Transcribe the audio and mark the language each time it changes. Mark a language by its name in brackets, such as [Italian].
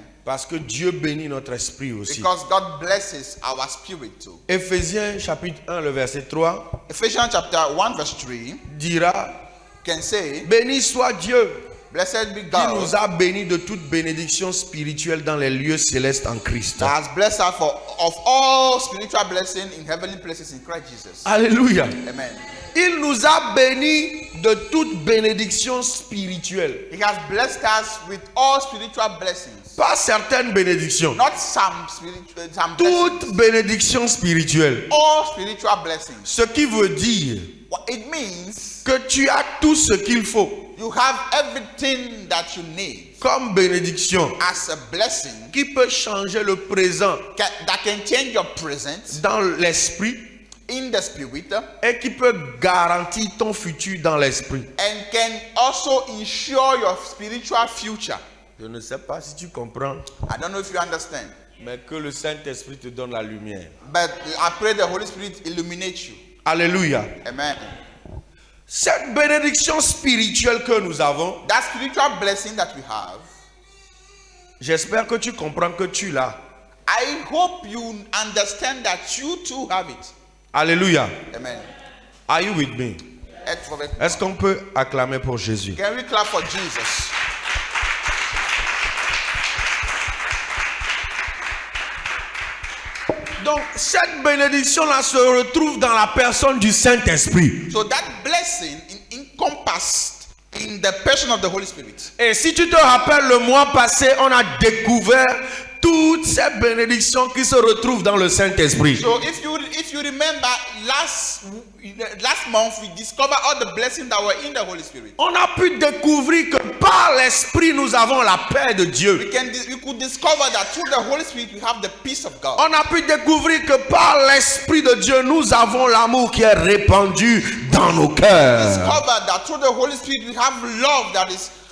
[French] Parce que Dieu bénit notre esprit aussi. [English] Because God blesses our spirit too. [French] Éphésiens chapitre 1, le verset 3 [English] Ephesians chapter 1 verse 3 [French] dira, [English] can say, [French] béni soit Dieu [English] blessed be [French] qui [English] God [French] nous a bénis de toute bénédiction spirituelle dans les lieux célestes en Christ. [English] that has blessed us of all spiritual blessing in heavenly places in Christ Jesus. [French] Alléluia. [English] Amen. [French] Il nous a bénis de toute bénédiction spirituelle. [English] He has blessed us with all spiritual blessings. [French] Pas certaines bénédictions. [English] Not some spiritual, some [French] Toute [English] blessings. [French] bénédiction spirituelle. [English] All spiritual blessings. [French] Ce qui veut dire [English] What it means, [French] que tu as tout ce qu'il faut [English] you have everything that you need [French] comme bénédiction [English] as a blessing [French] qui peut changer le présent [English] that can change your present [French] dans l'esprit [English] in the spirit [French] et qui peut garantir ton futur dans l'esprit. [English] and can also ensure your spiritual future. [French] Je ne sais pas si tu comprends, [English] I don't know if you understand, [French] mais que le Saint-Esprit te donne la lumière. [English] but I pray the Holy Spirit illuminates you. [French] Alléluia. [English] Amen. [French] Cette bénédiction spirituelle que nous avons, [English] That spiritual blessing that we have, [French] j'espère que tu comprends que tu l'as. [English] I hope you understand that you too have it. [French] Alléluia. [English] Amen. Are you with me? [French] Est-ce qu'on peut acclamer pour Jésus? [English] Can we clap for Jesus? [French] Donc, cette bénédiction-là se retrouve dans la personne du Saint-Esprit. [English] So that blessing encompassed in the person of the Holy Spirit. [French] Et si tu te rappelles, le mois passé, on a découvert toutes ces bénédictions qui se retrouvent dans le Saint-Esprit. [English] So if you remember last last month we discovered all the blessings that were in the Holy Spirit. [French] On a pu découvrir que par l'Esprit, nous avons la paix de Dieu. [English] We could discover that through the Holy Spirit we have the peace of God. [French] On a pu découvrir que par l'Esprit de Dieu, nous avons l'amour qui est répandu dans nos cœurs. [English] Discover that through the Holy Spirit we have love that is